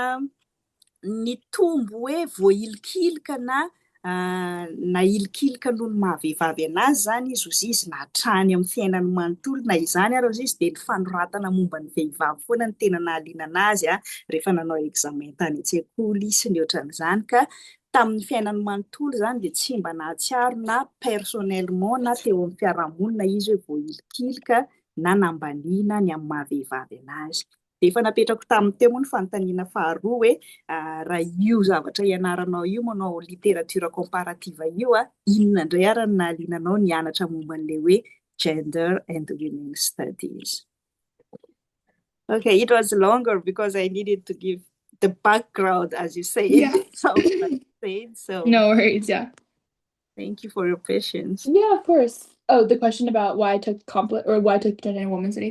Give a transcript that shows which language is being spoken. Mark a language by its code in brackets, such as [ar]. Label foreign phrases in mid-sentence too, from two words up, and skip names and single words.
[mg] nitombo hoe voailikilika na ilikilika noho ny mahavehivavy anazy zany izy ozy izy na hatrany amin'ny fiainany manontolo na izany ary ozy izy dia ny fanoratana momba ny vehivavy foana ny tena nahaliana anazy rehefa nanao examen tany an-tsekoly sy ny ohatran'izany ka tamin'ny fiainany manontolo zany dia tsy mba nahatsiaro na personnellement na teo amin'ny fiarahamonina izy hoe voailikilika na nambaniana ny amin'ny mahavehivavy anazy. Dia efa napetrako tamin'ny teo moa ny fanontaniana faharoa hoe raha io zavatra ianaranao io manao [fr] littérature comparative [mg] io inona indray ary ny nahaliana anao nianatra momba an'ilay hoe [en] gender and women studies. Okay, it was longer because I needed to give the background, as you say. Yeah. So No worries, yeah. Thank you for your patience. Yeah, of course. Oh, the question about why I took why I took gender and women's studies.